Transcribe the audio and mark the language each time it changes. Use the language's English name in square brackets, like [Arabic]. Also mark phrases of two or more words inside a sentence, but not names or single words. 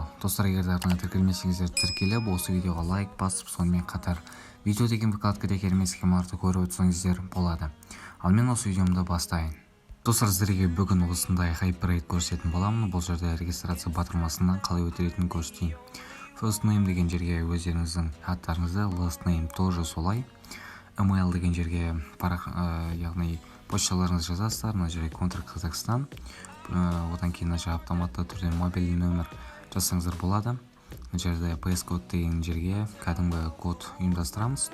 [Kazakh] Достар, егер де арнайы тіркелмесеңіздер тіркеліп, осы видеоға лайк басып, сонымен қатар видео деген вкладкада керемет схемаларды көріп өтсеңіздер болады. Ал мен осы видеомды бастайын. Достар, сіздерге бүгін осындай хайп-рейд көрсететін боламын. Бұл жерде регистрация батырмасынан қалай өтелетінін көрсетейін. [English] First name [Kazakh] деген жерге өздеріңіздің аттарыңызды, [English] last name [Kazakh] тоже солай. Email деген жерге яғни почталарыңызды жазасыздар. Мына жерге контракт Қазақстан, одан кейін автоматты түрде мобильный нөмір жазсаңыздар болады. Мына жерде PS код деген жерге кәдімгі код ұйымдастырамыз.